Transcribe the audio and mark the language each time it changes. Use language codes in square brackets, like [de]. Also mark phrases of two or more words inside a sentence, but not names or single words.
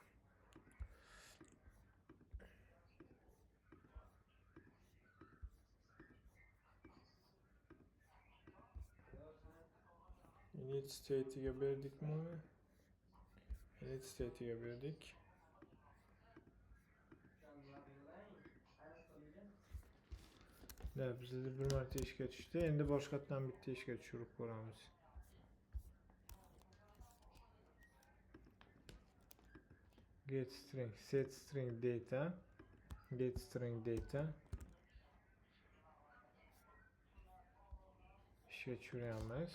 [en] Init state'iga [uz] berdikmi? [en] Init state'iga [uz] berdik. Da bizda bir marta ishga tushdi. Endi boshqatdan bitta ishga tushirib ko'ramiz. [en] Get string, set string data, get string data. [uz] Ishga tushiramiz.